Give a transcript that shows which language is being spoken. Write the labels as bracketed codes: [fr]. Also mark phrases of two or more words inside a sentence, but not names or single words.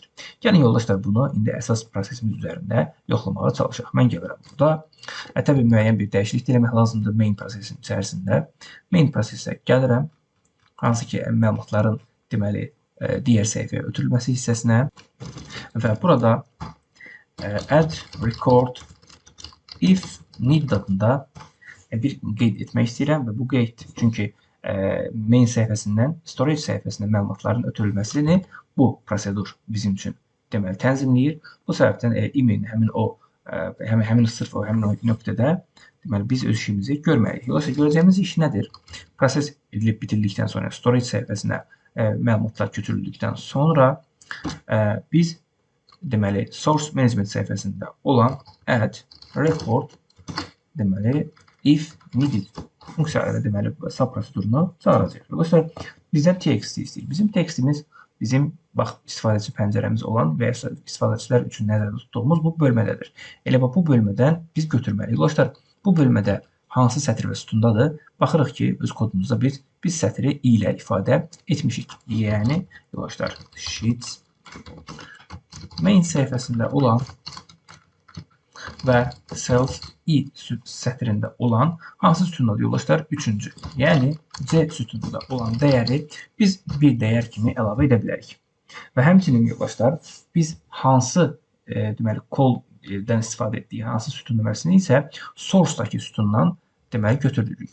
[az] Gəlin yoldaşlar, bunu indi əsas prosesimiz üzərində yoxlamağa çalışaq. Mən gəlirəm burada. Təbii müəyyən bir dəyişiklik eləmək lazımdır main prosesin içərisində. Main prosesə gəlirəm. Hansı ki, məlumatların deməli digər səhifəyə ötürülməsi hissəsinə və burada [en] add record if need [az] adında bir qeyd etmək istəyirəm və bu qeyd çünki main səhifəsindən storage səhifəsində məlumatların ötürülməsini bu prosedur bizim üçün deməli tənzimləyir. Bu səbəbdən email həmin sırf o həmin o nöqtədə deməli biz öz işimizi görməliyik. Yoxsa görəcəyimiz iş nədir? Proses edilib bitirildikdən sonra storage səhifəsinə məlumatlar köçürüldükdən sonra biz deməli [en] source management [az] səhifəsində olan [en] add record [az] deməli [en] if needed [az] funksiyaları deməli sub prosedurunu çağıracaq. Yoxsa bizdən text istəyir. Bizim textimiz bizim bax istifadəçi pəncərəmiz olan və ya istifadəçilər üçün nəzərdə tutduğumuz bu bölmədədir. Elə bu bölmədən biz götürməliyik. Dostlar, bu bölmədə hansı sətr və sütundadır? Baxırıq ki, öz kodumuzda biz sətri i ilə ifadə etmişik. Yəni, dostlar, [en] sheets main [az] səhifəsində olan və cells i sətrində olan hansı sütundadır yoldaşlar? Üçüncü. Yəni C sütununda olan dəyəri biz bir dəyər kimi əlavə edə bilərik. Və həmçinin yoldaşlar biz hansı deməli call-dən istifadə etdiyi hansı sütun nömrəsini isə source-dakı sütundan deməli götürürük.